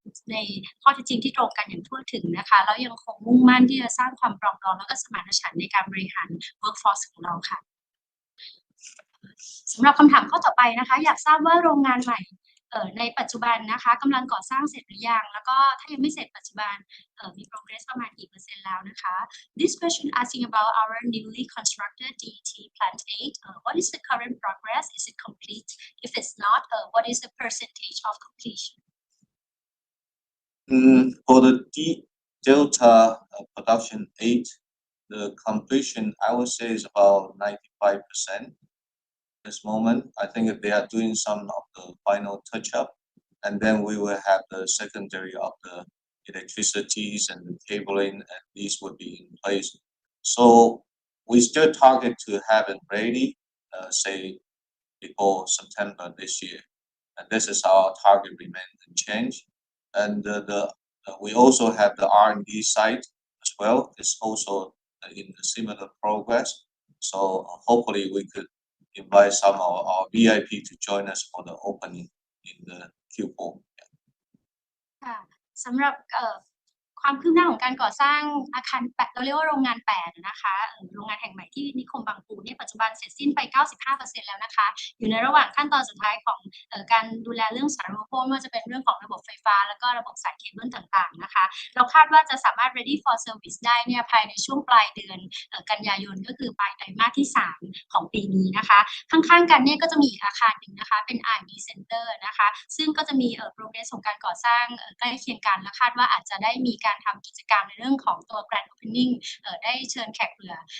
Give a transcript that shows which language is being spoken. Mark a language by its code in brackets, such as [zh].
[th] ในข้อเท็จจริงที่ตรงกันอย่างทั่วถึงนะคะแล้วยังคงมุ่งมั่นที่จะสร้างความปรองดองและก็สมานฉันท์ในการบริหาร workforce ของเราค่ะสำหรับคำถามข้อต่อไปนะคะอยากทราบว่าโรงงานใหม่ในปัจจุบันนะคะกำลังก่อสร้างเสร็จหรือยังแล้วก็ถ้ายังไม่เสร็จปัจจุบันมี progress ประมาณกี่เปอร์เซ็นต์แล้วนะคะ [en] This question asking about our newly constructed DET Plant 8 what is the current progress is it complete if it's not what is the percentage of completion For the Delta production 8 the completion I would say is about 95%. This moment, I think they are doing some of the final touch-up, and then we will have the secondary of the electricities and the cabling, and these will be in place. So we still target to have it ready, say before September this year, and this is our target remains unchanged. And we also have the R&D site as well. It's also in a similar progress. So hopefully we could invite some of our VIP to join us for the opening in the Q4. [th] ค่ะสำหรับความคืบหน้าของการก่อสร้างอาคารเราเรียกว่าโรงงาน8นะคะโรงงานแห่งใหม่ที่นิคมบางปูเนี่ยปัจจุบันเสร็จสิ้นไป 95% แล้วนะคะอยู่ในระหว่างขั้นตอนสุดท้ายของ การดูแลเรื่องสาธารณูปโภคไม่ว่าจะเป็นเรื่องของระบบไฟฟ้าแล้วก็ระบบสายเคเบิลต่างๆนะคะเราคาดว่าจะสามารถ [en] ready for service [th] ได้เนี่ยภายในช่วงปลายเดือนกันยายนก็คือปลายไตรมาสที่3ของปีนี้นะคะข้างๆกันเนี่ยก็จะมีอีกอาคารหนึ่งนะคะเป็น R&D Center นะคะซึ่งก็จะมีprogress ของการก่อสร้างใกล้เคียงกันและคาดว่าอาจจะได้มีการทำกิจกรรมในเรื่องของตัว Grand Opening ได้เชิญแขกเรือ